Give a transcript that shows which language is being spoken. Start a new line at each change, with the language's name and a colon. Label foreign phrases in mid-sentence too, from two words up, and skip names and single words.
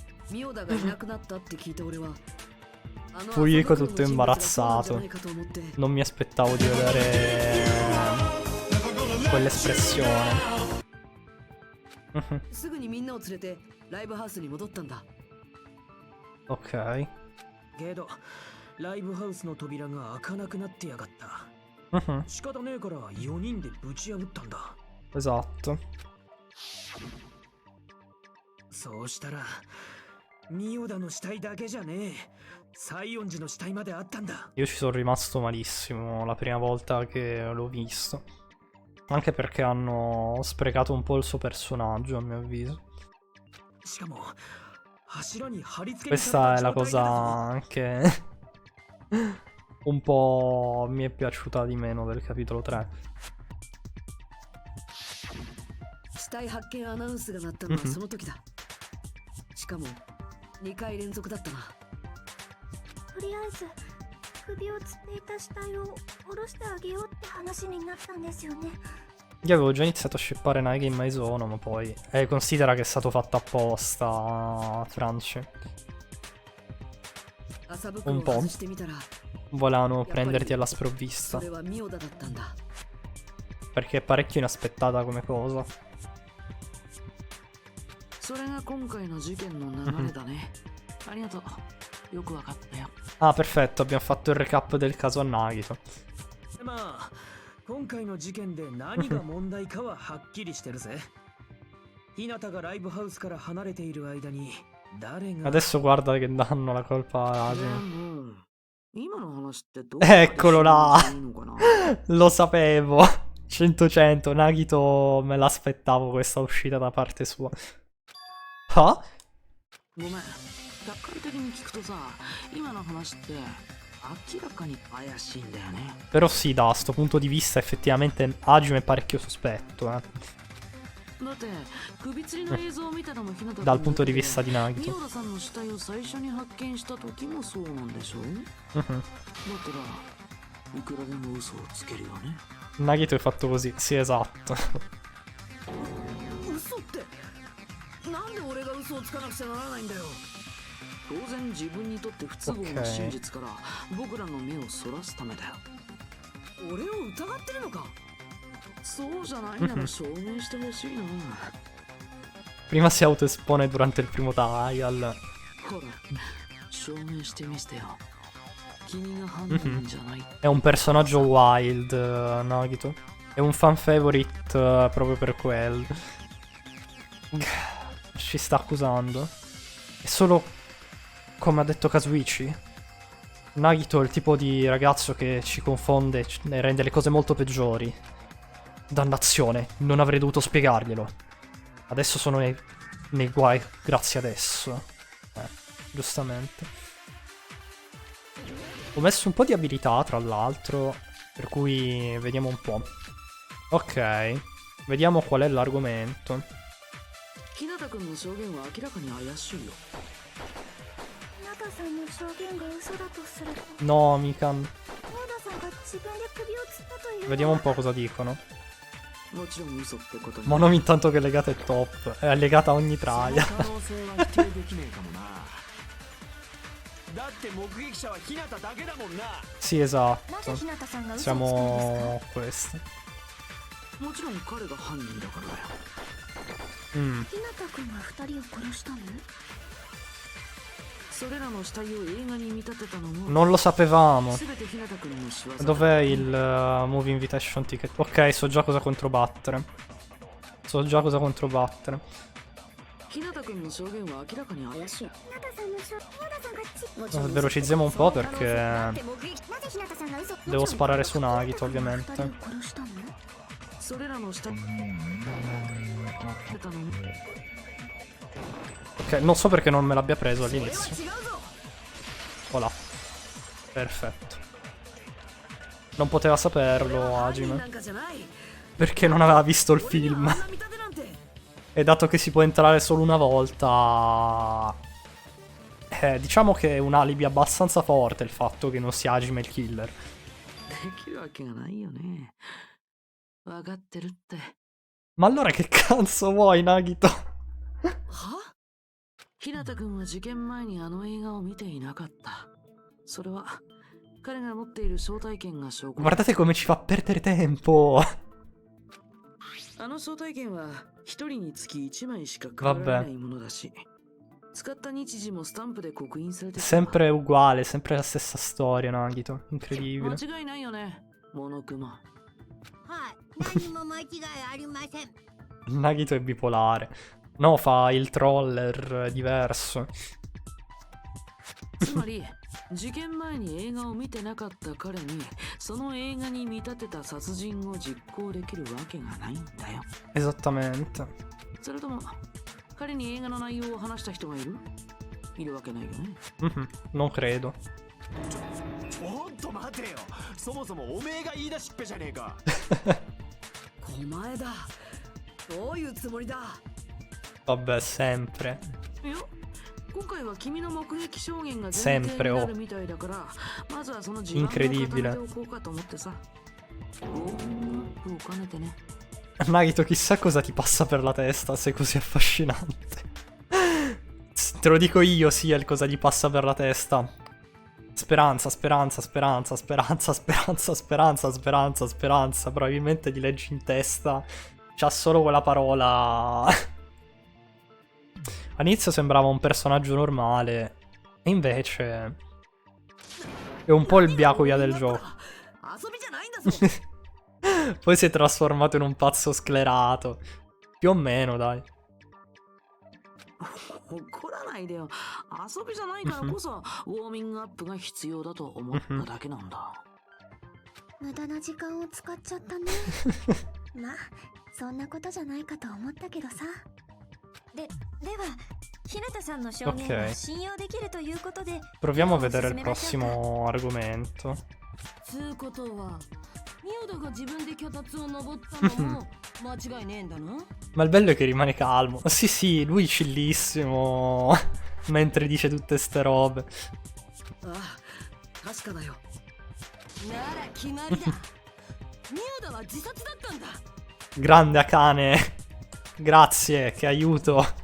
Italian: Fuyiko tutto imbarazzato. Non mi aspettavo di vedere quell'espressione.
Japanese: すぐにみんなを連れてライブハウスに戻ったんだ。
Italian: Ok.
Japanese: けどライブハウスの扉が開かなくなってやがった。 Mhm. 仕方ねえから4人でぶち破ったんだ。
Italian: Esatto.
Japanese: そうしたらミオダの死体だけじゃねえ、西園寺の死体まであったんだ。
Italian: Io ci sono rimasto malissimo la prima volta che l'ho visto. Anche perché hanno sprecato un po' il suo personaggio, a mio avviso.
Japanese: しかも柱に貼り付けに
Italian: Questa è la
Japanese: された状態
Italian: cosa
Japanese: だぞ。
Italian: anche un po' mi è piaciuta di meno del capitolo 3.
Japanese: 死体発見アナウンスが鳴ったのはその時だ。しかも2回連続だったな。とりあえず首を吊っていた死体を下ろしてあげようって話になったんですよね。
Italian: Io avevo già iniziato a shippare Naegi in Maisono, ma poi... considera che è stato fatto apposta, Franci.
Japanese: 麻袋を外してみたら
Italian: Volevano prenderti alla
Japanese: そ
Italian: sprovvista.
Japanese: れはミオダだったんだ。
Italian: Perché è parecchio inaspettata come cosa.
Japanese: それが今回の事件の流れだね。ありがとう。よくわかったよ。
Italian: Ah, perfetto, abbiamo fatto il recap del caso a Nagito.
Japanese: まあ今回の事件で何が問題かははっきりしてるぜ。日向がライブハウスから離れている間に誰が
Italian: Adesso guarda che danno la colpa a
Japanese: で
Italian: Hajime.
Japanese: も今の話ってどう
Italian: Eccolo là.
Japanese: いいのかな。
Italian: Lo sapevo. 100-100, Nagito me l'aspettavo questa uscita da parte sua. Ah?
Japanese: ごめん。客観的に聞くとさ、今の話って明らかに怪しいんだよね。
Italian: Però sì, da sto punto di vista effettivamente Hajime è parecchio sospetto,
Japanese: だって首吊りの映像を見たのも日向君
Italian: dal punto di vista di
Japanese: ミ
Italian: Nagito.
Japanese: オダさんの死体を最初に発見した時もそうなんでしょ。 Mhm. だったらいくらでも嘘をつけるよね。
Italian: Nagito è fatto così, sì, esatto.
Japanese: 嘘ってなんで俺が嘘をつかなくちゃならないんだよ。当然自分にとって不都合な真実から僕らの目をそらすためだよ。俺を疑ってるのか。そうじゃないなら証明してほしいな。
Italian: Prima si autoespone durante il primo trial.
Japanese: ほら証明してみせてよ。君が犯人じゃない。
Italian: È un personaggio wild, Nagito. È un
English: fan favorite
Italian: proprio per quello. Ci sta accusando. È solo come ha detto Kazuichi. Nagito è il tipo di ragazzo che ci confonde e rende le cose molto peggiori. Dannazione, non avrei dovuto spiegarglielo. Adesso sono nei guai grazie adesso. Giustamente. Ho messo un po' di abilità, tra l'altro, per cui vediamo un po'. Ok, vediamo qual è l'argomento.
Japanese: 日向君の証言は明らかに怪しいよ。日向さんの証言が嘘だとすると、
Italian: No, Mikan.
Japanese: ミオダさんが自分で首を吊ったというのは
Italian: Vediamo un po' cosa dicono.
Japanese: もちろん嘘ってことに。
Italian: Monomi intanto che è legata è top. È legata a ogni
Japanese: そ
Italian: trial.
Japanese: の可能性は否定できねえかもな。だって目撃者は日向だけだもんな。
Italian: Sì,
Japanese: な
Italian: esatto.
Japanese: ぜ日向さんが嘘をつくんですか。
Italian: Siamo questi.
Japanese: もちろん彼が犯人だからだよ。 Mm. 日向君が2人を殺したの。それらの死体を映画に見立てたのも
Italian: Non lo sapevamo.
Japanese: 全て日向君の仕業だ。
Italian: Dov'è il
English: Movie Invitation Ticket?
Italian: Ok, so già cosa controbattere. So già cosa controbattere.
Japanese: 日向君の証言は明らかに怪しい。日向さんの証、日向さんがち。
Italian: Velocizziamo un po' perché
Japanese: なぜ日向さんが嘘。
Italian: devo sparare su Nagito, ovviamente.
Japanese: 2 人を殺したの。それらの死体たのも
Italian: Ok, non so perché non me l'abbia preso
Japanese: それは
Italian: all'inizio.
Japanese: 違うぞ。
Italian: Voilà. Perfetto. Non poteva saperlo
Japanese: 犯人
Italian: Hajime.
Japanese: なんかじゃない。
Italian: Perché non aveva visto il
Japanese: 俺に
Italian: film.
Japanese: はあんな見立てなんて。
Italian: E dato che si può entrare solo una volta... diciamo che è un alibi abbastanza forte il fatto che non sia Hajime il killer.
Japanese: できるわけがないよね。わかってるって。
Italian: Ma allora che cazzo vuoi, Nagito?
Japanese: は日向君は事件前にあの映画を見ていなかった。それは彼が持っている招待券が証拠。
Italian: Guardate come ci fa perdere tempo.
Japanese: あの招待券は一人につき1枚しか配られないものだし、使った日時もスタンプで刻印されてる。
Italian: Sempre uguale, sempre la stessa storia, Nagito. Incredibile.
Japanese: 間違いないよね、モノクマ。はい、何も間違いありません。
Italian: Nagito è bipolare. No, fa il troller diverso.
Japanese: つまり事件前に映画を見てなかった彼にその映画に見立てた殺人を実行できるわけがないんだよ。
Italian: Esattamente.
Japanese: それとも彼に映画の内容を話した人がいるわけないよね。
Italian: Non credo.
Japanese: ちょっと待てよ、そもそもおめえが言い出しっぺじゃねえか。お前だ。どういうつもりだ。
Italian: Vabbè, sempre.
Japanese: いや、今回は君の目撃証言が前提になるみたいだから、まずはその時間を固めておこうかと思ってさ。ウォーミングアップを兼ねてね。
Italian: Nagito, chissà cosa ti passa per la testa, sei così affascinante. Te lo dico io, Ciel, cosa gli passa per la testa. Speranza, speranza, speranza, speranza, speranza, speranza, speranza, speranza. Probabilmente gli leggi in testa. C'ha solo quella parola. All'inizio sembrava un personaggio normale. E invece è un po' il Byakuya del gioco. Poi si è trasformato in un pazzo sclerato. Più o meno, dai.
Japanese: 怒らないでよ。遊びじゃないからこそウォーミングアップが必要だと思っただけなんだ。無駄な時間を使っちゃったね。まあそんなことじゃないかと思ったけどさ。では日向さんの証言が信用できるということで。
Italian: Proviamo a vedere il prossimo argomento.
Japanese: つうことはミオダが自分で脚立を登ったのも間違いねえんだな。
Italian: Ma il bello è che rimane calmo. Sì, sì, lui chillissimo mentre dice tutte ste robe.
Japanese: ああ、確かだよ。なら決まりだ。ミオダは自殺だったんだ。
Italian: Grande Akane. Grazie, che aiuto.